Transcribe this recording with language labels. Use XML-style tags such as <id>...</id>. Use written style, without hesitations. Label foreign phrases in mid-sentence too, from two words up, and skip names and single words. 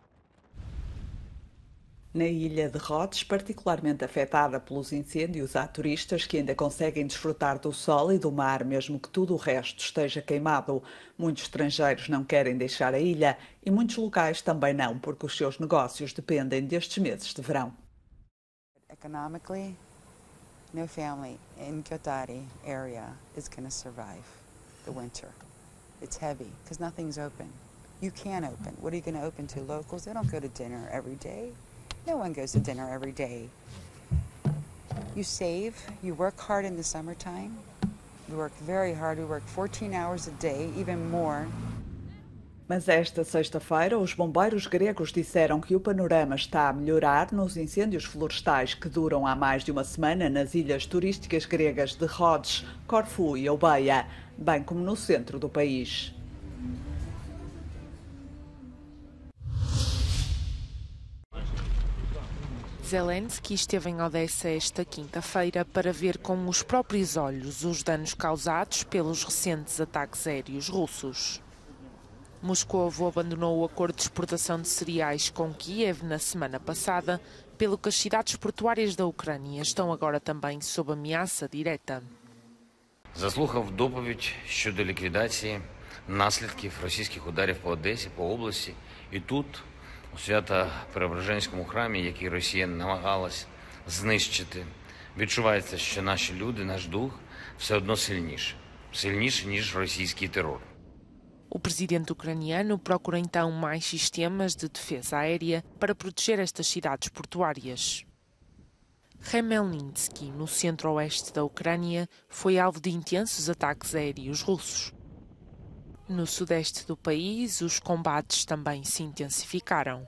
<pt>Na ilha de Rhodes, particularmente afetada pelos incêndios, há turistas que ainda conseguem desfrutar do sol e do mar, mesmo que tudo o resto esteja queimado. Muitos estrangeiros não querem deixar a ilha e muitos locais também não, porque os seus negócios dependem destes meses de verão.</pt> <en>Economically, no family in Kyotari area is going to survive the winter. It's heavy because nothing's open. You can't open. What are you going to open to? Locals? They don't go to dinner every day. No one goes to dinner every day. You save, you work hard in the summertime. We work very hard. We work 14 hours a day, even more.</en> <pt>Mas esta sexta-feira, os bombeiros gregos disseram que o panorama está a melhorar nos incêndios florestais que duram há mais de uma semana nas ilhas turísticas gregas de Rhodes, Corfu e Eubeia, bem como no centro do país. Zelensky esteve em Odessa esta quinta-feira para ver com os próprios olhos os danos causados pelos recentes ataques aéreos russos. Moscovo abandonou o acordo de exportação de cereais com Kiev na semana passada, pelo que as cidades portuárias da Ucrânia estão agora também sob ameaça direta.</pt> <uk>Заслухав доповідь щодо ліквідації наслідків російських ударів по Одесі, по області, і тут, у Свято-Преображенському храмі, який Росія намагалась знищити, відчувається, що наші люди, наш дух, все одно сильніше, ніж російський терор.</uk> <pt>O presidente ucraniano procura então mais sistemas de defesa aérea para proteger estas cidades portuárias. Khmelnytsky, no centro-oeste da Ucrânia, foi alvo de intensos ataques aéreos russos. No sudeste do país, os combates também se intensificaram.</pt>